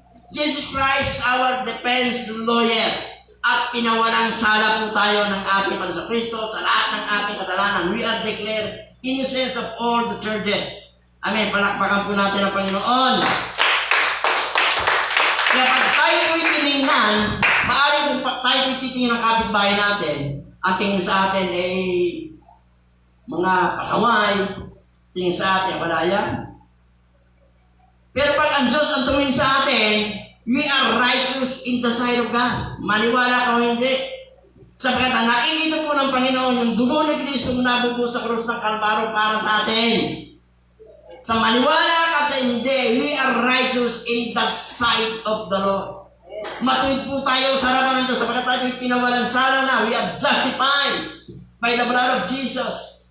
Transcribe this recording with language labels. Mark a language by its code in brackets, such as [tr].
[en] Jesus Christ is our defense lawyer. [tl] At pinawalang sala po tayo ng ating Panginoon sa Kristo sa lahat ng ating kasalanan. [en] We are declared innocent of all the charges. Amen. [tl] Palakpakan po natin ang Panginoon. Kaya pag tayo po'y tinignan, maaaring kung tayo po'y titingin ng kapitbahay natin, ang tingin sa atin ay mga pasaway, tingin sa atin malaya. Pero pag ang Diyos ang tumingin sa atin, [en] we are righteous in the sight of God. [tl] Maniwala ka o hindi. Sapagkat ang nakikita po ng Panginoon, yung dugo ni Kristo nabubuhos sa krus ng Kalbaro para sa atin. Sa maniwala ka sa hindi, [en] we are righteous in the sight of the Lord. [tl] Matuwid po tayo sa harapan ng Diyos sapagkat tayo pinawalang sala na. [en] We are justified by the blood of Jesus.